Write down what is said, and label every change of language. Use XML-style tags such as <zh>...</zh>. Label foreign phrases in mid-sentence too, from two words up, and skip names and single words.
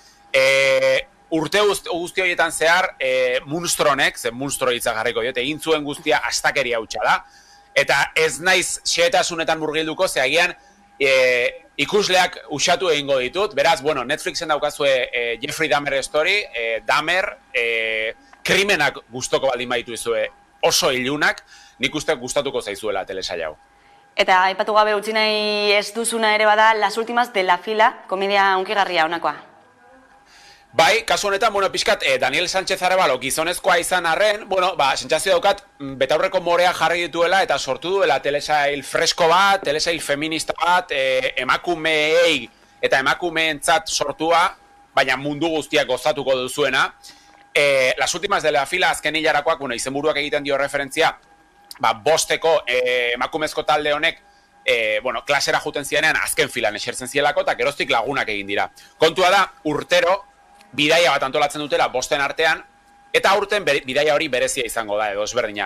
<eu>Urte guzti horietan zehar, munstronek, ze munstro hitza jarriko diote, egin zuen guztia astakeria hutsa da, eta ez naiz xehetasunetan murgilduko, ze agian ikusleak usatu egingo ditut, beraz, bueno, Netflixen daukazue Jeffrey Dahmer story, Dahmer, krimenak gustoko baldin baitu izue oso ilunak, nik uste gustatuko zaizuela telesaila hau. Eta aipatu gabe utzi nahi ez duzuna ere bada Las últimas de la fila, komedia hunkigarria honakoa. Bai, kasu honetan, pixkat, Daniel Sánchez Arevalo gizonezkoa izan arren, sentsazio daukat, betaurreko morea jarri dituela eta sortu duela telesail fresko bat, telesail feminista bat, emakumeei eta emakumeentzat sortua, baina mundu guztiak gozatuko duzuena. Las últimas de la fila azken hilarakoak, izenburuak egiten dio referentzia, bosteko emakumezko talde honek, klasera juten zirenean azken filan esertzen zielako eta geroztik lagunak egin dira. Kontua da, urtero, bidaia bat antolatzen dutela bosten artean, eta aurten bidaia hori berezia izango da, edo ezberdina.</eu>